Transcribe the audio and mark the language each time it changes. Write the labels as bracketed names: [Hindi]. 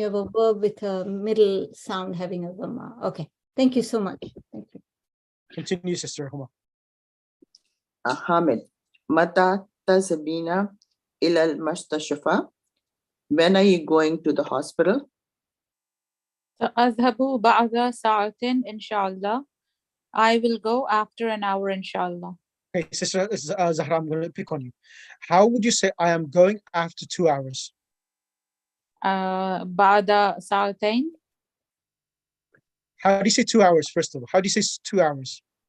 [English] you have a verb with a middle sound having a dhamma. Okay, thank you so much. Thank you. Continue, Sister Huma. [Arabic] Hamid, Mata tazabina ilal mustashfa. [English] When are you going to the hospital? [Arabic] سأذهب بعد ساعة إن شاء الله. [English] I will go after an hour inshallah. Okay, Sister Zahra, I'm going to pick on you. How would you say I am going after 2 hours? [Arabic] بعد ساعتين. [English] How do you say 2 hours, first of all? How do you say 2 hours?